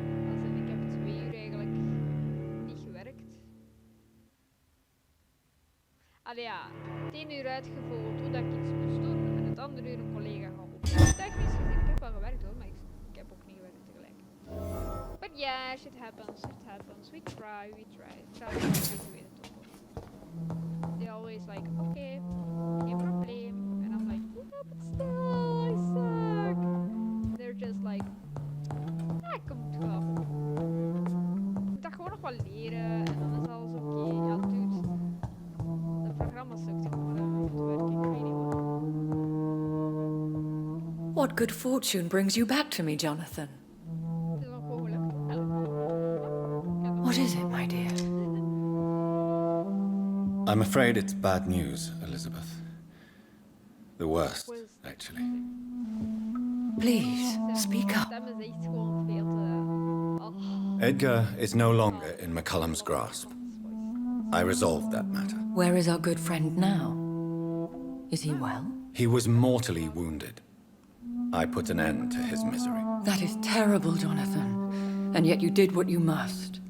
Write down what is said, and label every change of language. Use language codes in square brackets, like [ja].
[nl] Als in, ik heb 2 uur eigenlijk niet gewerkt. Allee ja, 10 uur uitgevoerd hoe dat ik iets moest doen en het andere uur een collega gehad. Technisch gezien, ik heb wel gewerkt hoor, maar ik heb ook niet gewerkt tegelijk. [en] But yeah, shit happens, we try. Try to do it [nl] ook. [en] They always like, okay, [nl] geen probleem. [en] And I'm like, yeah, but still, I suck. They're just like, [nl] ja, komt wel. Ik moet dat gewoon nog wel leren en dan is alles oké. Ja, dude. Het programma sukt gewoon om te werken, ik weet niet wat. [en] What good fortune brings you back to me, Jonathan? [nl] Het is nog gewoon gelukt. [en] What is it, my dear? I'm afraid it's bad news, Elizabeth. The worst, Was- actually. Please, speak up. [nl] Stem is echt gewoon veel te... Oh. [en] Edgar is no longer in McCullum's grasp. I resolved that matter. Where is our good friend now? Is he well? He was mortally wounded. I put an end to his misery. That is terrible, Jonathan. And yet you did what you must.